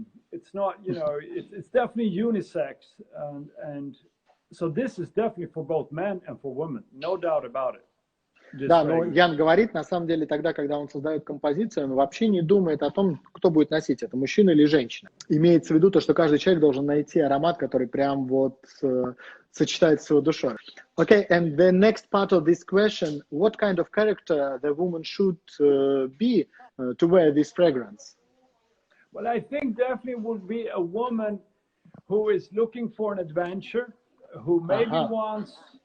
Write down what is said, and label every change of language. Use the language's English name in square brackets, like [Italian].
[English] It's not, you know, it's definitely unisex, and so this is definitely for both men and for women, no doubt about it. [Russian] Да, но Ян говорит, на самом деле, тогда, когда он создает композицию, он вообще не думает о том, кто будет носить это, мужчина или женщина. Имеется в виду то, что каждый человек должен найти аромат, который прям вот сочетается с его душой. [English] Okay, and the next part of this question, what kind of character the woman should be to wear this fragrance? Well, I think definitely would be a woman who is looking for an adventure, who maybe wants...